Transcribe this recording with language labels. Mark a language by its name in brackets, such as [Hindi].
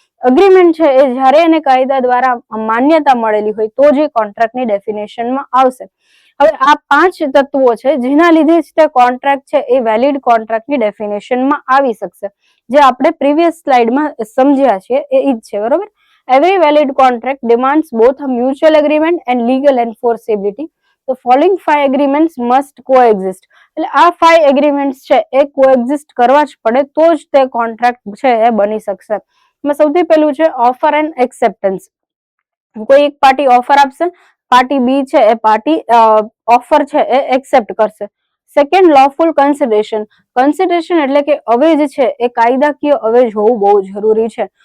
[Gujarati] Agreement છે એ જ્યારે એને કાયદા દ્વારા માન્યતા મળેલી હોય તો જ કોન્ટ્રાક્ટની ડેફિનેશનમાં આવશે. હવે આ 5 તત્વો છે જેના લીધે જ તે કોન્ટ્રાક્ટ છે એ વેલિડ કોન્ટ્રાક્ટની ડેફિનેશનમાં આવી શકશે. જે આપણે પ્રીવિયસ સ્લાઇડમાં સમજ્યા છે એ જ છે, બરોબર. [English] Every valid contract demands both a mutual agreement and legal enforceability. The following 5 agreements must coexist. [Gujarati] એટલે આ 5 એગ્રીમેન્ટ્સ છે એ કોએક્ઝિસ્ટ કરવા જ પડે તો જ તે કોન્ટ્રાક્ટ છે એ બની શકશે. એમાં સૌથી પહેલું છે ઓફર એન્ડ એક્સેપ્ટન્સ. કોઈ એક પાર્ટી ઓફર આપશે, પાર્ટી બી છે એ પાર્ટી ઓફર છે એ એક્સેપ્ટ કરશે. Second, લોફુલ consideration. કન્સિડરેશન એટલે કે અવેજ છે એ કાયદાકીય અવેજ હોવું બહુ જરૂરી છે.